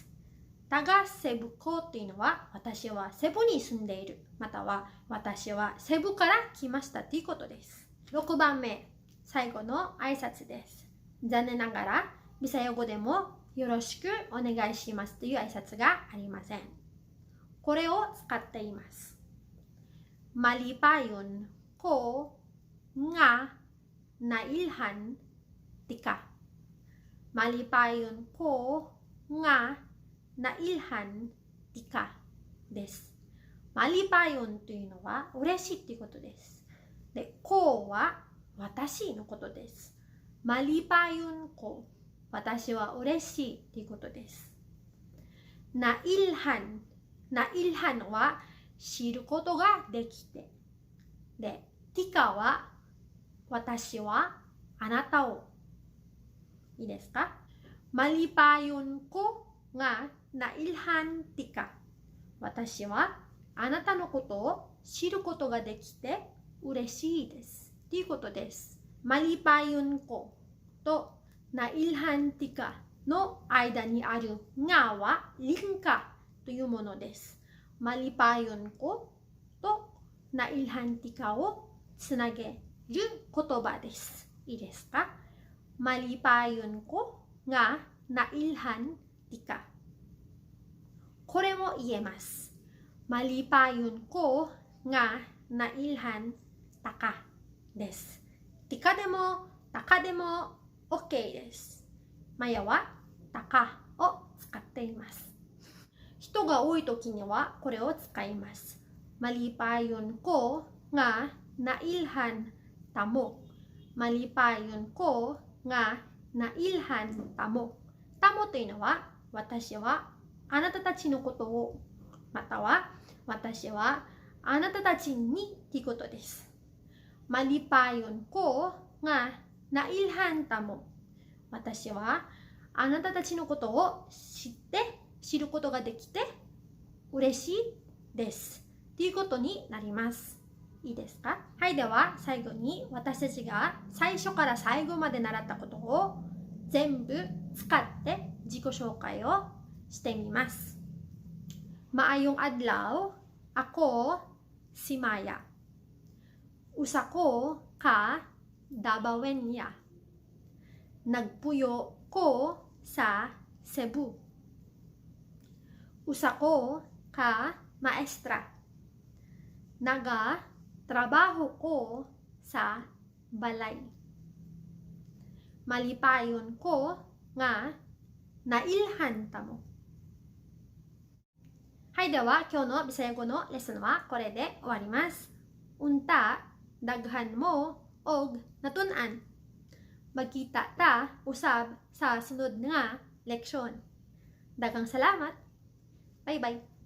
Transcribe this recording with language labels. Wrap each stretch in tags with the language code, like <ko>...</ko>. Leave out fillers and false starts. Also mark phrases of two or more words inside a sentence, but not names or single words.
<ceb>taga Cebu ko</ceb> <ja>というのは私はセブに住んでいるまたは私はセブから来ましたということです。6番目最後の挨拶です。残念ながらビサヤ語でもよろしくお願いしますという挨拶がありません。これを使っています。</ja> <ceb>Malipayon ko nga nailhan tika Malipayon ko nga nailhan tika</ceb> <ja>です。Malipayon というのは嬉しいということです。で、ko は私のことです。</ja> <ceb>Malipayon ko</ceb> <ja>私は嬉しいということです。</ja> <ceb>nailhan nailhan</ceb> <ja>は知ることができてで、tika は私はあなたをいいですか？</ja> <ceb>Malipayon ko nga nailhan tika</ceb> <ja>私はあなたのことを知ることができて嬉しいです。ということです。</ja> <ceb>malipayon ko</ceb> <ja>と</ja> <ceb>nailhan tika</ceb> <ja>の間にあるがはリンカというものです。</ja> <ceb>malipayon ko</ceb> <ja>と</ja> <ceb>nailhan tika</ceb> <ja>をつなげる言葉です。いいですか？</ja> <ceb>malipayon ko が nailhan tika。</ceb> <ja>これも言えます。</ja> <ceb>malipayon ko</ceb> <ja>が</ja> <ceb>nailhan taka</ceb> <ja>です。tika でも taka でも OK です。マヤは taka を使っています。人が多い時にはこれを使います。</ja> <ceb>malipayon ko</ceb> <ja>が</ja> <ceb>nailhan tamo。 malipayon ko</ceb> <ja>が</ja> <ceb>nailhan tamo。</ceb> <ja>tamo というのは私はあなたたちのことを、または私はあなたたちにということです。</ja> <ceb>malipayon ko</ceb> <ja>が</ja> <ceb>nailhan tamo。</ceb> <ja>私はあなたたちのことを知ることができて嬉しいですということになります。いいですか？はい、では最後に私たちが最初から最後まで習ったことを全部使って自己紹介をしてみます。</ja> <ceb>Maayong adlaw, ako si Maya. Usa ko ka Dabawenya. Nagpuyo ko sa Cebu. Usa ko ka maestra. Trabaho ko sa balay. Malipayon ko nga nailhan tamo。</ceb> <ja>はい、では今日のビサヤ語のレッスンはこれで終わります。</ja> <ceb>Unta, daghan mo, og natunan. Magkita ta usab sa sunod nga leksyon. Daghang salamat. Bye-bye.</ceb>